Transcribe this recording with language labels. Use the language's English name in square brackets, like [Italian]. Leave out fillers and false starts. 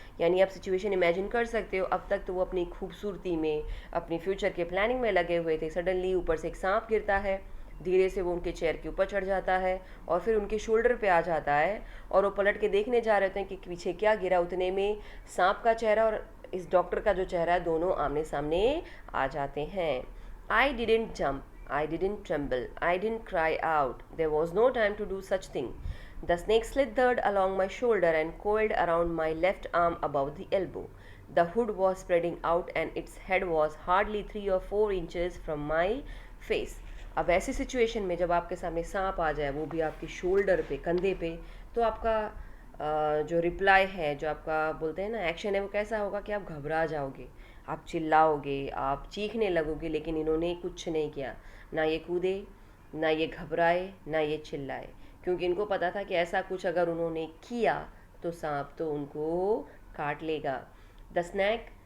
[Hindi] यानी आप situation imagine कर सकते हो, अब तक तो वो अपनी खूबसूरती में, अपनी फ्यूचर के प्लानिंग में लगे हुए थे, सडनली ऊपर से एक सांप गिरता है, धीरे से वो उनके चेयर के ऊपर चढ़ जाता है और फिर उनके शोल्डर पे आ जाता है, और वो पलट के देखने जा रहे होते हैं कि पीछे क्या गिरा। उतने में सांप का चेहरा और इस डॉक्टर का जो चेहरा है, दोनों आमने सामने आ जाते हैं। [English] I didn't jump, I didn't tremble. I didn't cry out. There was no time to do such thing. The snake slithered along my shoulder and coiled around my left arm above the elbow. The hood was spreading out and its head was hardly 3 or 4 inches from my face. [Hindi] अब ऐसी situation में जब आपके सामने सांप आ जाए, वो भी आपके शोल्डर पे, कंधे पे, तो आपका जो रिप्लाई है, जो आपका बोलते हैं ना एक्शन है, वो कैसा होगा कि आप घबरा जाओगे, आप चिल्लाओगे, आप चीखने लगोगे। लेकिन इन्होंने कुछ नहीं किया, ना ये कूदे, ना ये घबराए, ना ये चिल्लाए, क्योंकि इनको पता था कि ऐसा कुछ अगर उन्होंने किया तो सांप तो उनको काट लेगा। [English] the snake